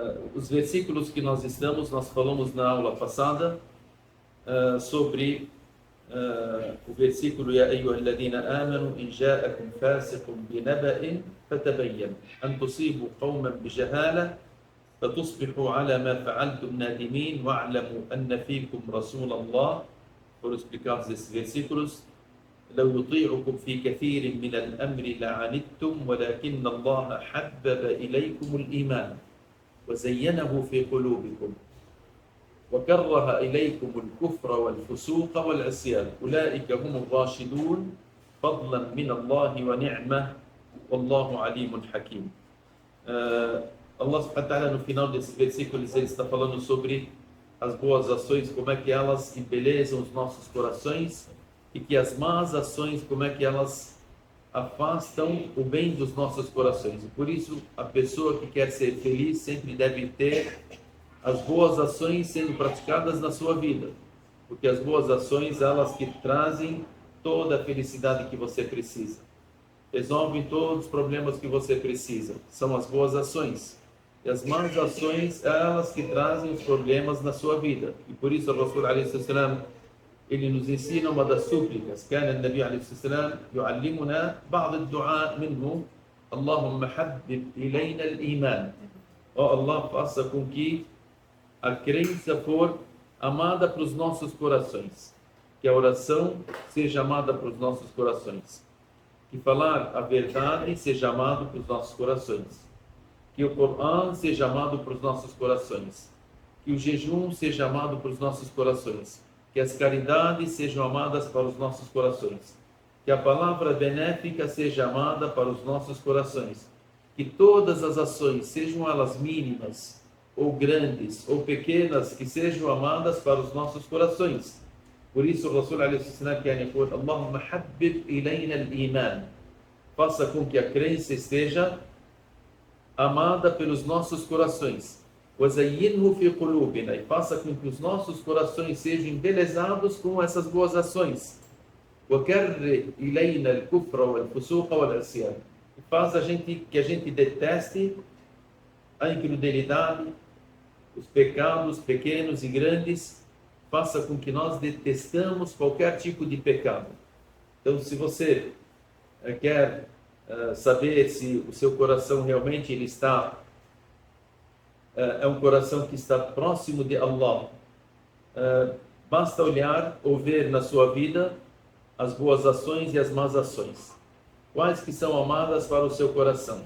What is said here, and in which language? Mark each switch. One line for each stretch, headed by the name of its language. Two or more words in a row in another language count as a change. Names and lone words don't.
Portuguese: os versículos que nós falamos na aula passada sobre o versículo
Arabic: يا أيها الذين آمنوا إن جاءكم فاسق بنبأ فتبينوا أن تصيبوا قوما بجهالة فتصبحوا على ما فعلتم نادمين واعلموا أن فيكم رسول الله.
Portuguese: Foram explicados esses versículos.
Arabic: لو يطيعكم في كثير من الأمر لعنتم ولكن الله حبب إليكم الإيمان وزينه في قلوبكم وكره إليكم الكفر والفسوق والعصيان أولئك هم الراشدون فضلا من الله ونعمة والله عليم حكيم. الله سبحانه وتعالى,
Portuguese: no final desse versículo, ele está falando sobre as boas ações, como é que elas embelezam os nossos corações, e que as más ações, como é que elas afastam o bem dos nossos corações. E por isso, a pessoa que quer ser feliz sempre deve ter as boas ações sendo praticadas na sua vida, porque as boas ações, elas que trazem toda a felicidade que você precisa, resolvem todos os problemas que você precisa, são as boas ações. E as más ações, elas que trazem os problemas na sua vida. E por isso, o
Arabic: رسول عليه السلام,
Portuguese: ele nos ensina uma das súplicas.
Arabic: كان النبي عليه الصلاة والسلام يعلمنا بعض الدعاء منه اللهم حبب إلينا الإيمان.
Portuguese: Ó Allah, faça com que a crença for amada para os nossos corações, que a oração seja amada para os nossos corações, que falar a verdade seja amado para os nossos corações, que o Corão seja amado para os nossos corações, que o jejum seja amado para os nossos corações, que as caridades sejam amadas para os nossos corações, que a palavra benéfica seja amada para os nossos corações, que todas as ações, sejam elas mínimas ou grandes ou pequenas, que sejam amadas para os nossos corações. Por isso o
Arabic: رسول عليه السلام
Portuguese: quer dizer:
Arabic: اللهم حبب إلينا الإيمان,
Portuguese: faça com que a crença esteja amada pelos nossos corações.
Arabic: وَزَيِّنْهُ فِي قُلُوبِنَا,
Portuguese: e faça com que os nossos corações sejam embelezados com essas boas ações.
Arabic: وَكَرِّهْ إِلَيْنَا الْكُفْرَ وَالْفُسُوقَ وَالْعِصْيَانَ,
Portuguese: e faz que a gente deteste a incredulidade, os pecados pequenos e grandes. Faça com que nós detestamos qualquer tipo de pecado. Então, se você quer saber se o seu coração realmente ele está é um coração que está próximo de Allah, basta olhar ou ver na sua vida as boas ações e as más ações, quais que são amadas para o seu coração.